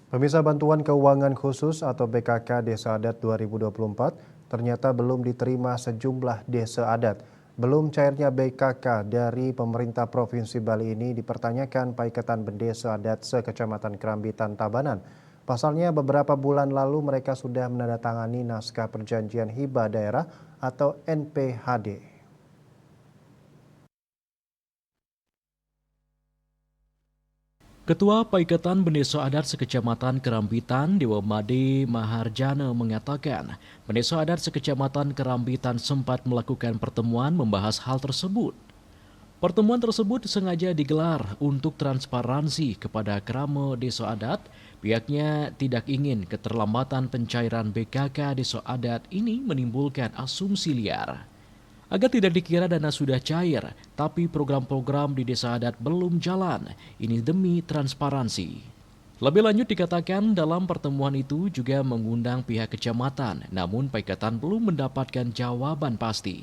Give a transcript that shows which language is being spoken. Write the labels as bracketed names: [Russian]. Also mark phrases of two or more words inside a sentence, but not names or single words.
[Indonesian] Pemirsa, bantuan keuangan khusus atau BKK Desa Adat 2024 ternyata belum diterima sejumlah desa adat. Belum cairnya BKK dari pemerintah Provinsi Bali ini dipertanyakan Paikatan Bendesa Adat se-Kecamatan Kerambitan Tabanan. Pasalnya beberapa bulan lalu mereka sudah menandatangani naskah perjanjian hibah daerah atau NPHD. Ketua Paikatan Bendesa Adat Sekecamatan Kerambitan, Dewa Made Maharjana mengatakan, Bendesa Adat Sekecamatan Kerambitan sempat melakukan pertemuan membahas hal tersebut. Pertemuan tersebut sengaja digelar untuk transparansi kepada kerama desa adat. Pihaknya tidak ingin keterlambatan pencairan BKK desa adat ini menimbulkan asumsi liar. Agar tidak dikira dana sudah cair, tapi program-program di desa adat belum jalan. Ini demi transparansi. Lebih lanjut dikatakan dalam pertemuan itu juga mengundang pihak kecamatan, namun Paikatan belum mendapatkan jawaban pasti.